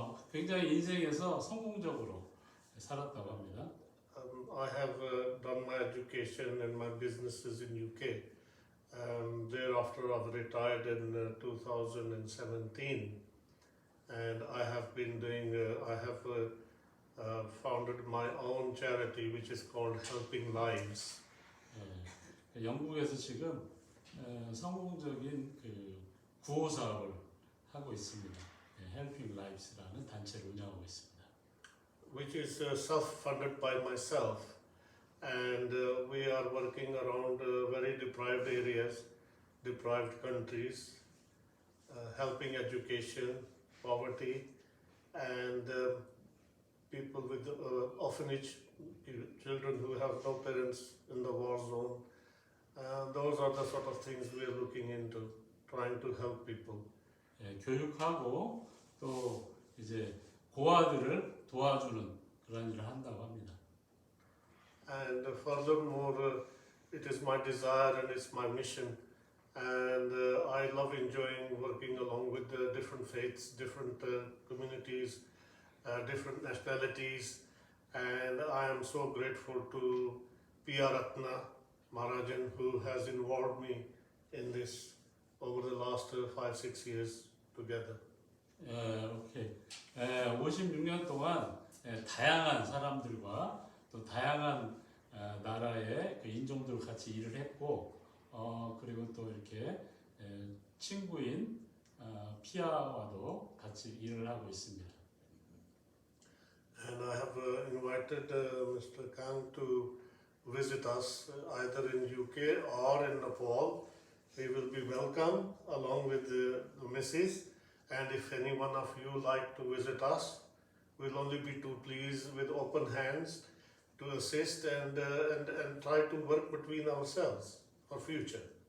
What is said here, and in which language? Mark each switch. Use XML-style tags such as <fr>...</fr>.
<ko>굉장히 인생에서 성공적으로 살았다고 합니다.</ko> <en>I have done my education and my businesses in UK. Thereafter, I've retired in 2017, and I have been doing. I have founded my own charity, which is called Helping Lives.</en> <ko>영국에서 지금 성공적인 그 구호 사업을 하고 있습니다. Helping Lives라는 단체를 운영하고 있습니다.</ko> <en>Which is self-funded by myself, and we are working around very deprived areas, deprived countries, helping education, poverty, and people with orphanage children who have no parents in the war zone. Those are the sort of things we are looking into, trying to help people.</en> <ko>예, 교육하고 또 이제 고아들을 도와주는 그런 일을 한다고 합니다.</ko> <en>And furthermore, it is my desire and it's my mission. And I love enjoying working along with the different faiths, different communities, different nationalities. And I am so grateful to P.R. Ratna Maharajan, who has involved me in this over the last 5-6 years together. 오케이.</en> <ko>56년 동안 다양한 사람들과 또 다양한 나라의 그 인종들 같이 일을 했고, 그리고 또 이렇게 친구인 피아와도 같이 일을 하고 있습니다.</ko> <en>And I have invited Mr. Kang to visit us either in UK or in Nepal. He will be welcome along with the missus. And if any one of you like to visit us, we'll only be too pleased with open hands to assist and try to work between ourselves for future.</en>